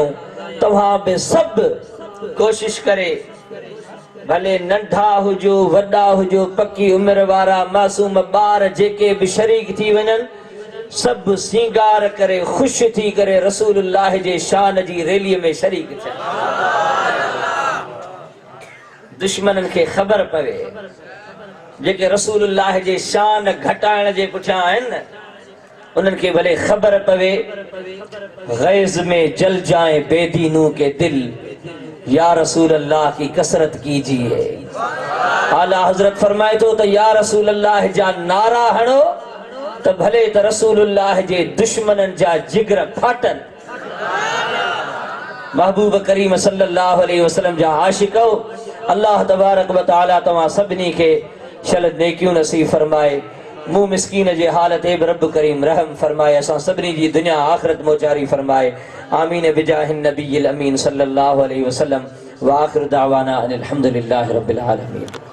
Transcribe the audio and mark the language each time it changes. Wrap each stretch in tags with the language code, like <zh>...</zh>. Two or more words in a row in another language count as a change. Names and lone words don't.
<sd>तव्हां बि सभु कोशिश करे, भले नंढा हुजो वॾा हुजो, पकी उमिरि वारा मासूम ॿार जेके बि शरीक थी वञनि, सभु सिंगार करे ख़ुशि थी करे रसूलुल्लाह जे शान जी रैलीअ में शरीक थियनि। दुश्मननि खे ख़बर पवे जेके रसूलुल्लाह जे शान घटाइण जे पुठियां आहिनि न, उन्हनि खे भले ख़बर पवे।</sd> <ur>غیظ میں جل جائے بے دینوں کے دل,</ur> <ar>يا رسول الله</ar> <ur>کی کثرت کیجیے.</ur> <sd>आला हजरत फरमाए तो</sd> <ar>يا رسول الله</ar> <sd>जा नारा हणो त भले त रसूलुल्लाह जे दुश्मननि जा जिगर फाटन। महबूब करीम</sd> <ar>صلى الله عليه وسلم</ar> <sd>जा आशिको,</sd> <ar>الله تبارك وتعالى</ar> <sd>तव्हां सभिनी खे शल नेकियूं नसीब फरमाए। मुंह मिस्कीन जे हालत ए रब करीम रहम फरमाए, असां सभिनी जी दुनिया आखिरत मोचारी फरमाए।</sd> <ar>آمين بجاه النبي الأمين صلى الله عليه وسلم. وآخر دعوانا أن الحمد لله رب العالمين.</ar>